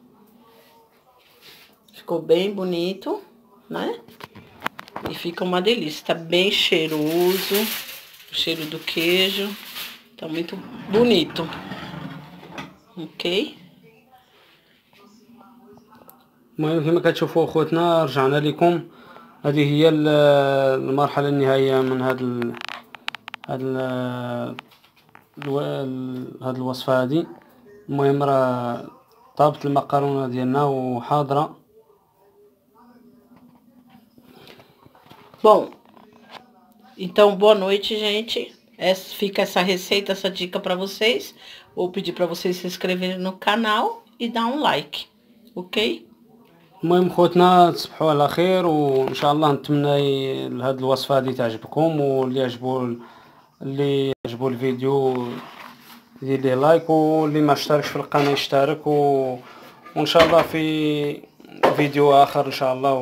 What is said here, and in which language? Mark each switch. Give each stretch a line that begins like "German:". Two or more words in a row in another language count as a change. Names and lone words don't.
Portuguese: Ficou bem bonito, né? E fica uma delícia. Tá bem cheiroso. O cheiro do queijo. Tá muito bonito. Ok?
Arabic: المهم كما كتشوفوا اخوتنا رجعنا لكم. هذه هي المرحله النهائيه من هاد الوصفه هذه. المهم راه طابت المقرونه ديالنا وحاضره.
Portuguese: Bom, então boa noite, gente. Fica essa receita, essa dica para vocês. Vou pedir para vocês se inscreverem no canal e dar um like, ok?
Arabic: المهم خوتنا تصبحوا على خير، وان شاء الله نتمنى هاد الوصفه هذه تعجبكم، واللي عجبو الفيديو يدير ليه لايك، واللي ما اشتركش في القناه يشترك، وان شاء الله في فيديو اخر ان شاء الله.